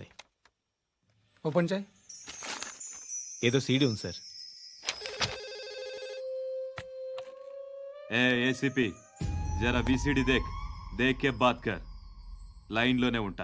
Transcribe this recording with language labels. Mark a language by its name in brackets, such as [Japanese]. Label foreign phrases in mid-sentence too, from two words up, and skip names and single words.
[Telugu] ఓపెన్ చేయి. ఏదో సీడీ ఉంది సార్. [Hindi] एसीपी ज़रा बीसीडी देख के बात कर. [Telugu] లైన్లోనే ఉంటా.